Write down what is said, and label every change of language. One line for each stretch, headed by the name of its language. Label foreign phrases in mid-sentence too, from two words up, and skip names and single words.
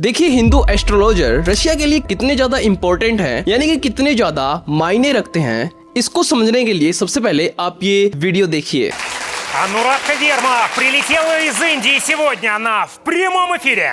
Hindi: देखिए हिंदू एस्ट्रोलॉजर रशिया के लिए कितने ज्यादा इम्पोर्टेंट हैं, यानी कि कितने ज्यादा मायने रखते हैं। इसको समझने के लिए सबसे पहले आप ये वीडियो देखिए।
Russian: Анурадха Верма прилетела из Индии. Сегодня она в прямом эфире.